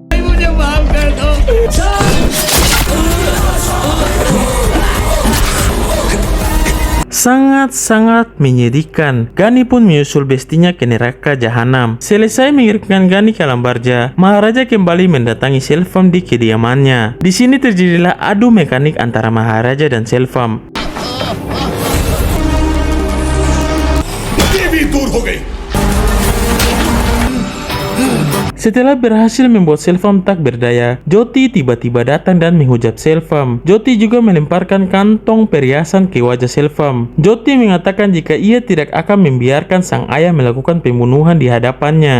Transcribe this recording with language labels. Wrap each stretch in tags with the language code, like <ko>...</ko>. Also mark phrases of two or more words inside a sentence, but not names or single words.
<id>Sangat-sangat menyedihkan. Gani pun menyusul bestinya ke neraka jahanam. Selesai mengirimkan Gani ke alam barza, Maharaja kembali mendatangi Selvam di kediamannya. Di sini terjadilah adu mekanik antara Maharaja dan Selvam.</id> <hi>देवी दूर हो गई।</hi> <id>Setelah berhasil membuat Selvam tak berdaya, Joti tiba-tiba datang dan menghujat Selvam. Joti juga melemparkan kantong perhiasan ke wajah Selvam. Joti mengatakan jika ia tidak akan membiarkan sang ayah melakukan pembunuhan di hadapannya.</id>